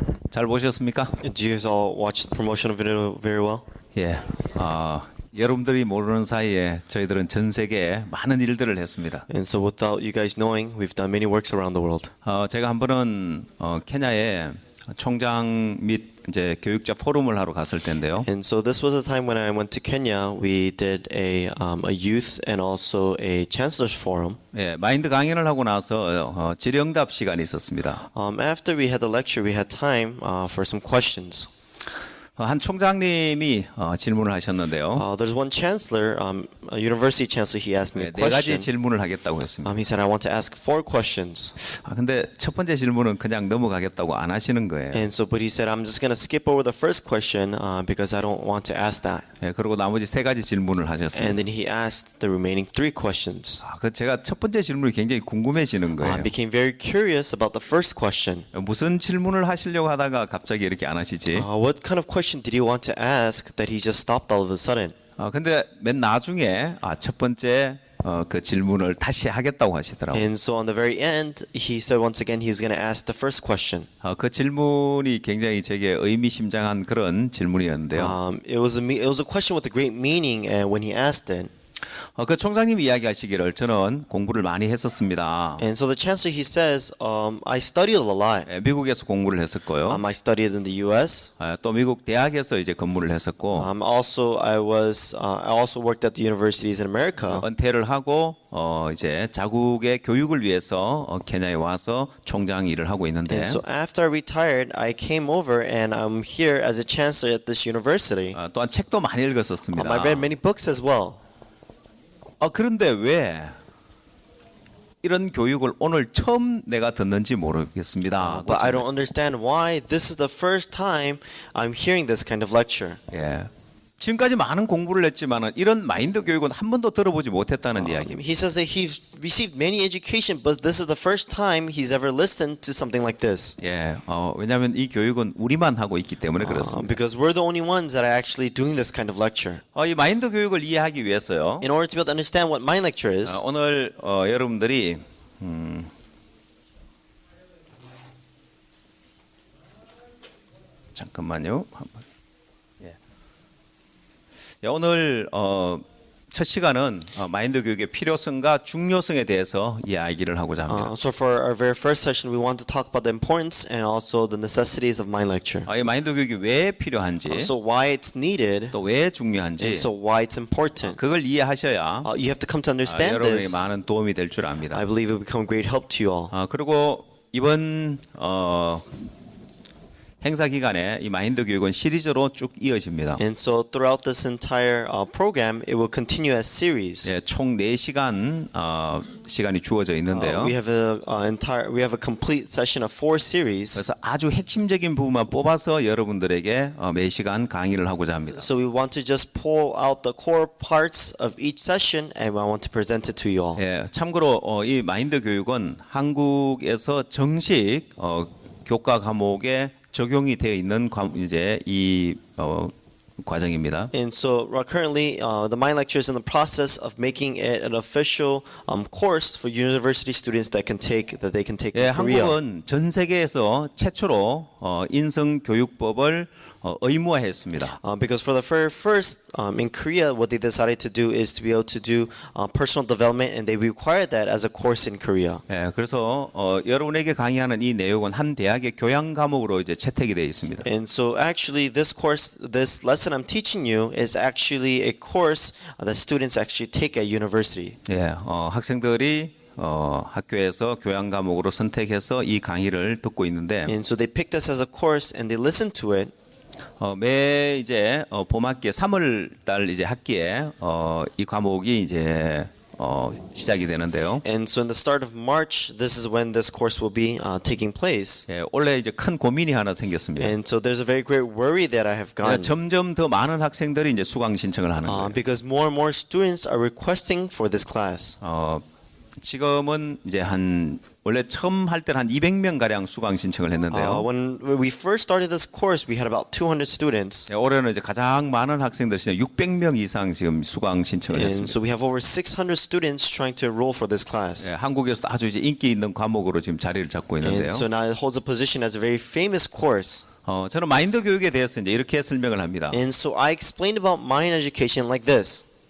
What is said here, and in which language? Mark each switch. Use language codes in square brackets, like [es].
[ko] 잘 보셨습니까? [en] Do you guys all watch the promotional video very well? [ko] 예. 여러분들이 모르는 사이에 저희들은 전 세계에 많은 일들을 했습니다. [en] And so without you guys knowing, we've done many works around the world. [ko] 제가 한 번은 케냐에 총장 및 이제 교육자 포럼을 하러 갔을 텐데요. [en] And so this was a time when I went to Kenya. We did a youth and also a chancellor's forum. [ko] 예, 마인드 강연을 하고 나서 질의응답 시간이 있었습니다. [en] After we had the lecture, we had time for some questions. [ko] 한 총장님이 질문을 하셨는데요. [en] There's one chancellor, a university chancellor. He asked me a [ko] 네 가지 [en] question. [ko] 질문을 하겠다고 했습니다. [en] He said, "I want to ask 4 questions." [ko] 근데 첫 번째 질문은 그냥 넘어가겠다고 안 하시는 거예요. [en] And so, but he said, "I'm just going to skip over the first question because I don't want to ask that." [ko] 예, 그리고 나머지 3가지 질문을 하셨습니다. [en] And then he asked the remaining 3 questions. [ko] 제가 첫 번째 질문이 굉장히 궁금해지는 거예요. [en] I became very curious about the first question. [ko] 무슨 질문을 하시려고 하다가 갑자기 이렇게 안 하시지? [en] What kind of question did he want to ask that he just stopped all of a sudden? [ko] 근데 맨 나중에 첫 번째 그 질문을 다시 하겠다고 하시더라고요. [en] And so on the very end, he said once again he's going to ask the first question. [ko] 그 질문이 굉장히 제게 의미심장한 그런 질문이었는데요. [en] It was a question with a great meaning, and when he asked it, [ko] 그 총장님이 이야기하시기를 저는 공부를 많이 했었습니다. [en] and so the chancellor he says, I studied a lot. [ko] 예, 미국에서 공부를 했었고요. [en] I studied in the U.S. [ko] 또 미국 대학에서 이제 근무를 했었고 [en] I also worked at the universities in America. [ko] 은퇴를 하고 이제 자국의 교육을 위해서 케냐에 와서 총장 일을 하고 있는데 [en] And so after I retired, I came over and I'm here as a chancellor at this university. [ko] 또한 책도 많이 읽었었습니다. [en] I read many books as well. [ko] 그런데 왜 이런 교육을 오늘 처음 내가 듣는지 모르겠습니다. [en] But I don't understand why this is the first time I'm hearing this kind of lecture. [ko] 예. 지금까지 많은 공부를 했지만은 이런 마인드 교육은 한 번도 들어보지 못했다는 이야기입니다. [en] He says that he's received many education, but this is the first time he's ever listened to something like this. [ko] 예. 왜냐하면 이 교육은 우리만 하고 있기 때문에 그렇습니다. [en] Because we're the only ones that are actually doing this kind of lecture. [ko] 이 마인드 교육을 이해하기 위해서요. [en] In order to be able to understand what mind lecture is, [ko] 오늘 여러분들이 잠깐만요. 예, 오늘 첫 시간은 마인드 교육의 필요성과 중요성에 대해서 이야기를 하고자 합니다. [en] so for our very first session, we want to talk about the importance and also the necessities of mind lecture. [ko] 이 마인드 교육이 왜 필요한지, [en] So why it's needed, [ko] 또 왜 중요한지, [en] and so why it's important. [ko] 그걸 이해하셔야 [en] You have to come to understand [ko] 여러분에게 [en] this. [ko] 많은 도움이 될 줄 압니다. [en] I believe it will become great help to you all. [ko] 그리고 이번 행사 기간에 이 마인드 교육은 시리즈로 쭉 이어집니다. [en] And so throughout this entire program, it will continue as series. [ko] 예, 총 4시간 시간이 주어져 있는데요. [en] We have a complete session of 4 series. [ko] 그래서 아주 핵심적인 부분만 뽑아서 여러분들에게 매 시간 강의를 하고자 합니다. [en] So we want to just pull out the core parts of each session, and I want to present it to you all. [ko] 예, 참고로 이 마인드 교육은 한국에서 정식 교과 과목에 적용이 되어 있는 이제 이 과정입니다. [en] And so currently, the mind lecture is in the process of making it an official course for university students that they can take [ko] 예, [en] in Korea. [ko] 한국은 전 세계에서 최초로 인성 교육법을 의무화했습니다. [en] Because for the first in Korea, what they decided to do is to be able to do personal development, and they required that as a course in Korea. [ko] 예, 그래서 여러분에게 강의하는 이 내용은 한 대학의 교양 과목으로 이제 채택이 되어 있습니다. [en] And so actually this lesson I'm teaching you is actually a course that students actually take at university. [ko] 예, 학생들이 학교에서 교양 과목으로 선택해서 이 강의를 듣고 있는데 [en] And so they pick this as a course and they listen to it. [ko] 매 이제 봄학기에 3월 달 이제 학기에 이 과목이 이제 시작이 되는데요. [en] And so in the start of March, this is when this course will be taking place. [ko] 예, 원래 이제 큰 고민이 하나 생겼습니다. [en] And so there's a very great worry that I have gotten. [ko] 점점 더 많은 학생들이 이제 수강 신청을 하는 거예요. [en] Because more and more students are requesting for this class. [ko] 지금은 이제 원래 처음 할 때는 한 200명 가량 수강 신청을 했는데요. [en] When we first started this course, we had about 200 students. [ko] 예, 올해는 이제 가장 많은 학생들 600명 이상 지금 수강 신청을 [en] And [ko] 했습니다. [en] so we have over 600 students trying to enroll for this class. [ko] 예, 한국에서도 아주 이제 인기 있는 과목으로 지금 자리를 잡고 [en] And [ko] 있는데요. [en] so now it holds a position as a very famous course. [ko] 저는 마인드 교육에 대해서 이제 이렇게 설명을 합니다. [en] And so I explained about mind education like this.